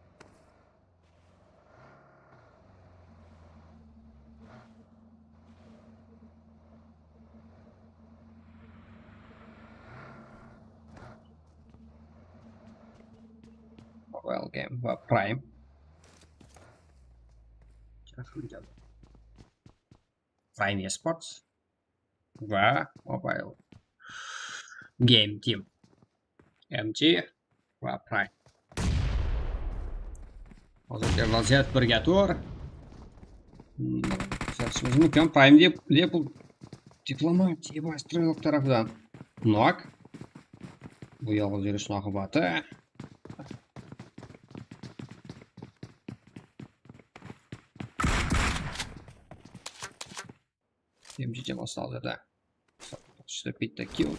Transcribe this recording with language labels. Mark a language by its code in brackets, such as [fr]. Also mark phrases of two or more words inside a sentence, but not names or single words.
[uz] Mobile Game va Prime. Prime Esports va Mobile Game Team. MG va Prime. Hozirgi vaziyat 1-4. Kuzatishimiz mumkin. Prime deb diplomatiya va Stroyok tarafidan nok. Bu yolg'iz yurishning oqibati. MG jamoasi hozirda bitta kill.